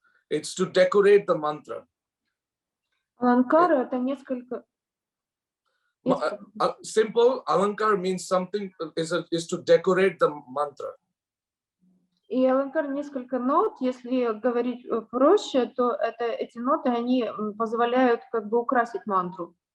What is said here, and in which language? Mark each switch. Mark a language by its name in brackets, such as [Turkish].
[English] It's to decorate the mantra. [Russian] Аланкары это несколько. [English] Simple alankar means something is to decorate the mantra. [Russian] И аланкар несколько нот, если говорить проще, то эти ноты, они позволяют как бы украсить мантру.